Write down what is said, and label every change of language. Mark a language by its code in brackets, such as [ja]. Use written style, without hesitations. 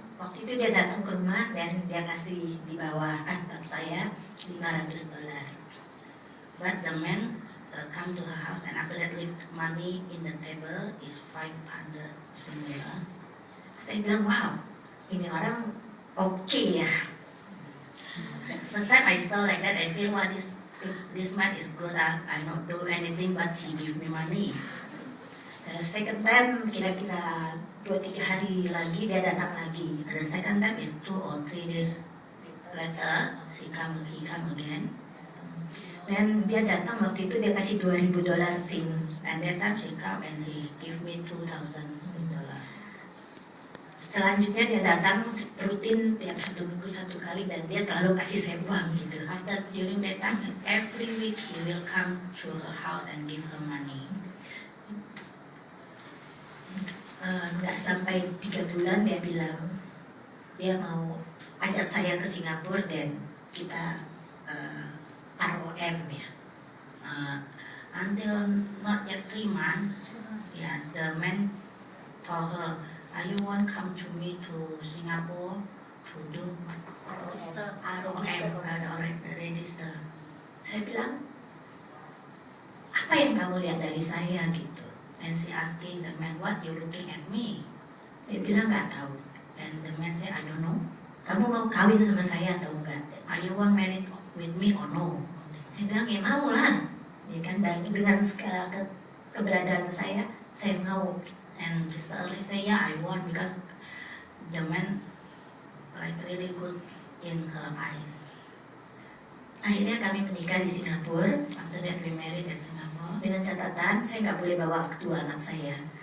[id] Waktu itu dia datang ke rumah dan dia kasih di bawah asbak saya $500. [en] But the man come to her house and after that leave money in the table is 500 similar. [id] Saya bilang, wow, ini orang oke ya. [en] First time I saw like that, I feel, wow, this man is good. I not do anything but he give me money. Second time [id] kira-kira 2-3 hari lagi dia datang lagi. [en] The second time is 2 or 3 days later he come again. [id] Dan dia datang waktu itu dia kasih $2,000 Sing. [en] And that time she come and he give me 2,000 Sing dollar. [id] Selanjutnya dia datang rutin tiap 1 minggu 1 kali dan dia selalu kasih saya uang gitu. [en] After during that time every week he will come to her house and give her money. [id] Nggak sampai 3 bulan dia bilang dia mau ajak saya ke Singapura dan kita ROM ya. [en] Until not yet 3 months, yeah, the man told her, "Are you want come to me to Singapore to do register ROM, register?" [id] Saya bilang, apa yang kamu lihat dari saya gitu? [en] And she asking the man, "What you looking at me?" [id] Dia bilang nggak tahu. [en] And the man say, "I don't know. [id] Kamu mau kawin sama saya atau enggak? [en] Are you want married with me or no?" [id] Dia bilang, ya mau lah. Ya kan, dan dengan segala keberadaan saya mau. [en] And Sister Early say, yeah, I want because the man like really good in her eyes. [id] Akhirnya kami menikah di Singapura. [en] After that we married at Singapore. [id] Dengan catatan saya nggak boleh bawa kedua anak saya.